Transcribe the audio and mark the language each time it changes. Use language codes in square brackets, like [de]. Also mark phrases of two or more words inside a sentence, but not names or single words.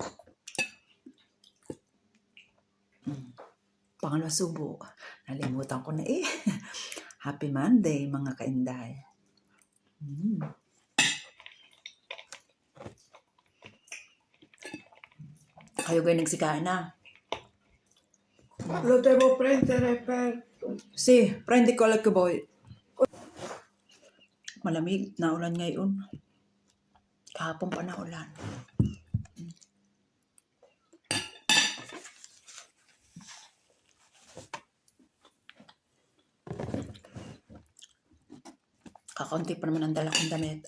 [tl] Pangalawa subo. Nalimutan ko na eh. [en] Happy Monday, [tl] mga kainday. Kayo kayo nagsikain na. [it] Lo devo prendere per... Si, prendi [tl] ko lang boy. Malamig, naulan ngayon. Kahapon pa naulan. Kakaunti pa naman ang dala kong damit.